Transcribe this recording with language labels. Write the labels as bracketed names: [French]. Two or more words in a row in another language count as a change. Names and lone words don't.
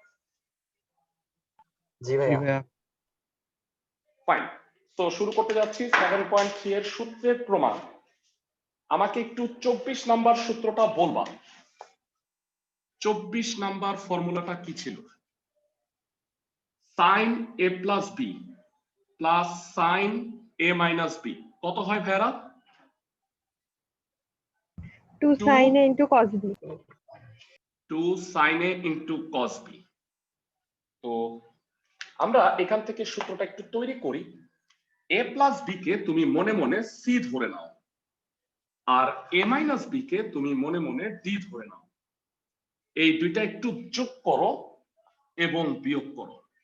[Bangla] জি ভাইয়া। ফাইন। তো শুরু করতে যাচ্ছি 7.3 এর সূত্রের প্রমাণ। আমাকে একটু 24 নাম্বার সূত্রটা বলবা। 24 নাম্বার ফর্মুলাটা কি ছিল? [English] sin a plus b plus sin a minus b [Bangla] কত হয় ভাইরা? [English] 2 sin a into cos b। 2 sin a into cos b। [Bangla] তো আমরা এখান থেকে সূত্রটা একটু তৈরি করি। [English] a plus b [Bangla] কে তুমি মনে মনে c ধরে নাও, আর [English] a minus b [Bangla] কে তুমি মনে মনে d ধরে নাও। এই দুইটা একটু যোগ করো এবং বিয়োগ করো।